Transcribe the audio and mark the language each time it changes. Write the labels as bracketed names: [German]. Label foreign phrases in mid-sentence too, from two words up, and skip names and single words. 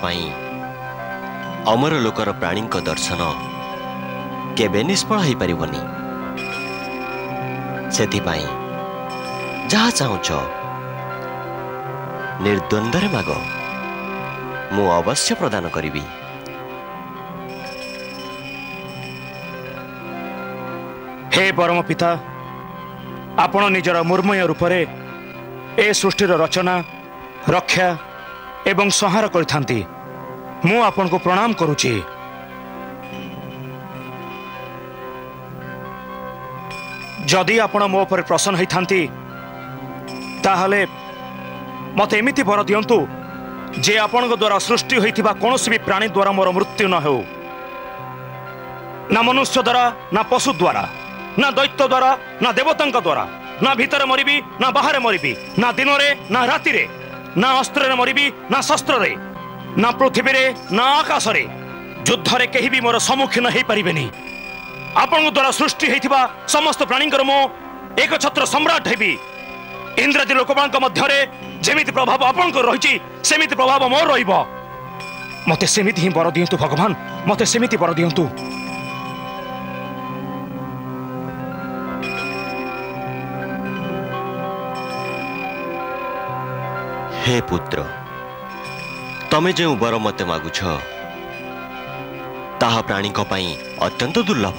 [Odia] ଅମର ଲୋକର ପ୍ରାଣୀ ଦର୍ଶନ କେବେ ନିଷ୍ଫଳ ହୋ ପାରିବନି ସେଥିପାଇଁ ଯାହା ଚାହୁଁଛ ନିର୍ଦ୍ୱନ୍ଦ୍ୱ ମାଗ ମୁଁ ଅବଶ୍ୟ ପ୍ରଦାନ କରିବି। ହେ ପରମ ପିତା ଆପଣ ନିଜର ମୂର୍ମୟ ରୂପରେ ଏ ସୃଷ୍ଟିର ରଚନା ରକ୍ଷା ଏବଂ ସଂହାର କରନ୍ତି ମୁଁ ଆପଣ କୁ ପ୍ରଣାମ କରୁଛି। ଯଦି ଆପଣ ମୋ ପର ପ୍ରସନ୍ନ ହୋଇଥାନ୍ତି ତାହେଲେ ମତେ ଏମିତି ବର ଦିଅନ୍ତୁ ଯେ ଆପଣ ଦ୍ୱାରା ସୃଷ୍ଟି ହୋଇଥିବା କୌଣସି ବି ପ୍ରାଣୀ ଦ୍ୱାରା ମୋର ମୃତ୍ୟୁ ନ ହେଉ, ନା ମନୁଷ୍ୟ ଦ୍ୱାରା ନା ପଶୁ ଦ୍ୱାରା ନା ଦୈତ୍ୟ ଦ୍ୱାରା ନା ଦେବତାଙ୍କ ଦ୍ୱାରା ନା ଭିତର ମରିବି ନା ବାହାର ମରିବି ନା ଦିନ ରେ ନା ରାତି ରେ ନା ଅସ୍ତ୍ର ରେ ମରିବି ନା ଶସ୍ତ୍ର ରେ ନା ପୃଥିବୀ ରେ ନା ଆକାଶ ରେ ଯୁଦ୍ଧରେ କେହି ବି ମୋର ସମ୍ମୁଖୀନ ହୋ ପାରିବେନି। ଆପଣ ଦ୍ୱାରା ସୃଷ୍ଟି ହୋଇଥିବା ସମସ୍ତ ପ୍ରାଣୀଙ୍କର ମୁଁ ଏକ ଛତ୍ର ସମ୍ରାଟ ହେବି। ଇନ୍ଦ୍ରାଦି ଲୋକମାନଙ୍କ ମଧ୍ୟରେ ଯେମିତି ପ୍ରଭାବ ଆପଣ କୁ ରହିଛି ସେମିତି ପ୍ରଭାବ ମୋର ରହିବ। ମତେ ସେମିତି ହିଁ ବର ଦିଅନ୍ତୁ ଭଗବାନ, ମତେ ସେମିତି ବର ଦିଅନ୍ତୁ। ହେ ପୁତ୍ର, ତମେ ଯୋ ବର ମତେ ମାଗୁଛ ତାହା ପ୍ରାଣୀ କୁ ପାଇଁ ଅତ୍ୟନ୍ତ ଦୁର୍ଲଭ।